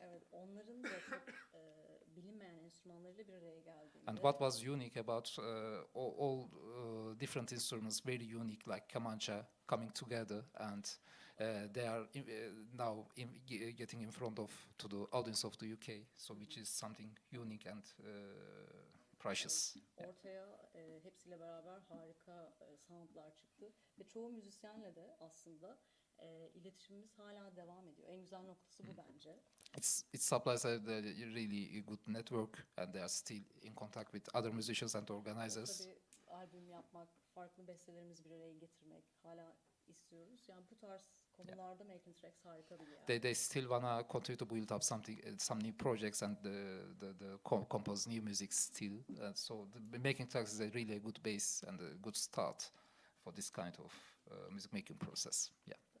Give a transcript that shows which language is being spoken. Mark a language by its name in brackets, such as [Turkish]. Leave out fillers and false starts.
[Turkish] Evet, onların da çok bilinmeyen enstrümanlarıyla bir araya geldiğinde. [English] And what was unique about all different instruments, very unique, like Kamancha, coming together, and they are now getting in front of to the audience of the UK, so which is something unique and precious. Yeah. [Turkish] Ortaya hepsiyle beraber harika soundlar çıktı ve çoğu müzisyenle de aslında iletişimimiz hala devam ediyor. En güzel noktası bu bence. [English] It supplies a really good network, and they are still in contact with other musicians and organizers. [Turkish] Tabii albüm yapmak, farklı bestelerimizi bir araya getirmek hala istiyoruz. Yani bu tarz konularda Making Tracks harika bir yer. [English] They still wanna continue to build up some new projects and compose new music still. So Making Tracks is a really good base and a good start for this kind of music making process. Yeah.